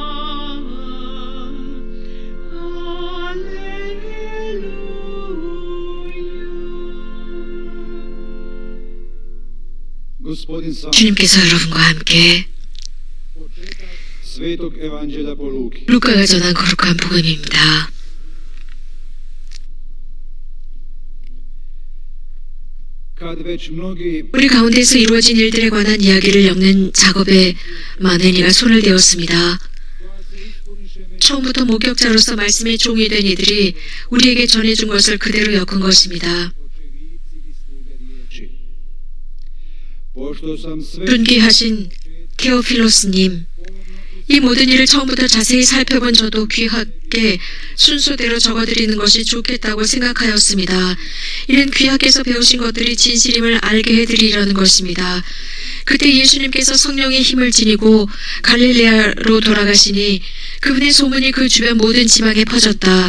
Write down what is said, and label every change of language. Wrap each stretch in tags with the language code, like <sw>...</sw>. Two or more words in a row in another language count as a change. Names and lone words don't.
<hr>Gospodin sa</hr> <ko>주님께서 여러분과 함께</ko> <hr>Svetog Evanđelja po Luki.</hr> <ko>루카가 전한 거룩한 복음입니다.</ko> <hr>Kad već mnogi</hr> <ko>우리 가운데서 이루어진 일들에 관한 이야기를 엮는 작업에 많은 이가 손을 대었습니다. 처음부터 목격자로서 말씀의 종이 된 이들이 우리에게 전해준 것을 그대로 엮은 것입니다.</ko> <hr>pošto sam sve</hr> <ko>존귀하신 테오필로스님, 이 모든 일을 처음부터 자세히 살펴본 저도 귀하게 순서대로 적어드리는 것이 좋겠다고 생각하였습니다. 이는 귀하께서 배우신 것들이 진실임을 알게 해드리려는 것입니다. 그때 예수님께서 성령의 힘을 지니고 갈릴레아로 돌아가시니 그분의 소문이 그 주변 모든 지방에 퍼졌다.</ko>